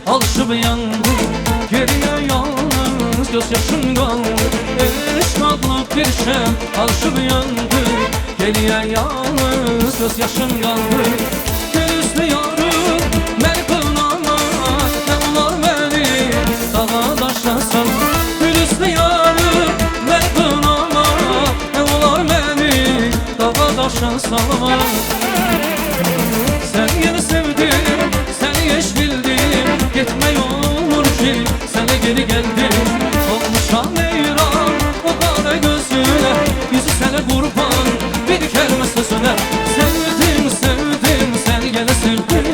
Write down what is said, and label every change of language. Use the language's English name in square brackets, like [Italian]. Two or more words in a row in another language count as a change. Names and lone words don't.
[Turkish] alışıp yandı. Geriye yalnız gözyaşım kaldı. [Azerbaijani] Eşq adlı bir şey [Turkish] alışıp yandı. Geriye yalnız gözyaşım kaldı. [Azerbaijani] Gözlü yarım məni qınama, nə olar məni dağa daşa sal. Gözlü yarım məni qınama, nə olar məni dağa daşa salma. [Turkish] Sen yeni sevdim, seni geç bildim. Gitme olur ki, sana geri geldim. Olmuşam eyran, o kara gözüne. Yüzü sana kurban, bir kelime sözüne. Sevdim, sevdim, seni gene sevdim.